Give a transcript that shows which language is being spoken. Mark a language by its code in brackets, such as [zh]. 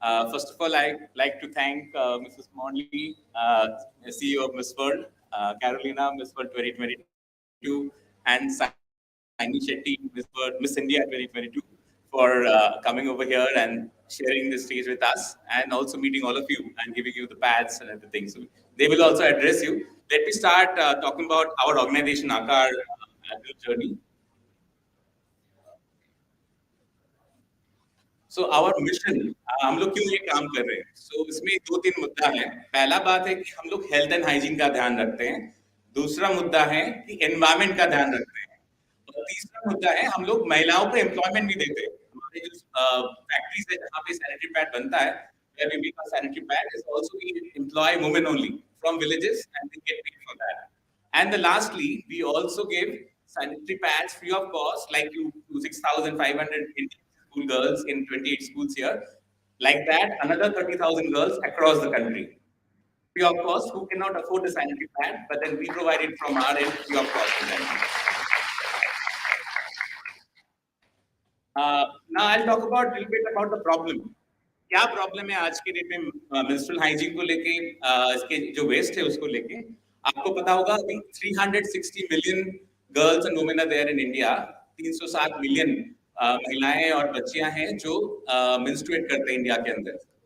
[en] First of all, I'd like to thank Mrs. Monley, CEO of Miss World, Carolina, Miss World 2022, and Saini Shetty, Miss India 2022, for coming over here and sharing the stage with us, and also meeting all of you and giving you the pads and everything. So they will also address you. Let me start talking about our organization, Aakar Adult Journey. So our mission, [hi] हम लोग क्यों ये काम कर रहे हैं? सो इसमें 2-3 मुद्दा है। पहला बात है कि हम लोग हेल्थ एंड हाइजीन का ध्यान रखते हैं। दूसरा मुद्दा है कि एनवायरमेंट का ध्यान रखते हैं। और तीसरा मुद्दा है हम लोग महिलाओं को एम्प्लॉयमेंट भी देते हैं। हमारे जो फैक्ट्रीज है जहाँ पे सैनिटरी पैड बनता है, [en] where we make a sanitary pad, is also we employ women only from villages and they get paid for that. And lastly, we also give sanitary pads free of cost, like you 6,500 school girls in 28 schools here. Like that, another 30,000 girls across the country. Free of cost, who cannot afford a sanitary pad, but then we provide it from our end free of cost to them. Now I'll talk about a little bit about the problem. [hi] क्या problem है आज के date में menstrual hygiene को लेके, इसके जो waste है उसको लेके? आपको पता होगा अभी [en] 360 million girls and women are there in India. [hi] 360 million महिलाएं और बच्चियां हैं जो मेंस्ट्रुएट करते हैं इंडिया के अंदर।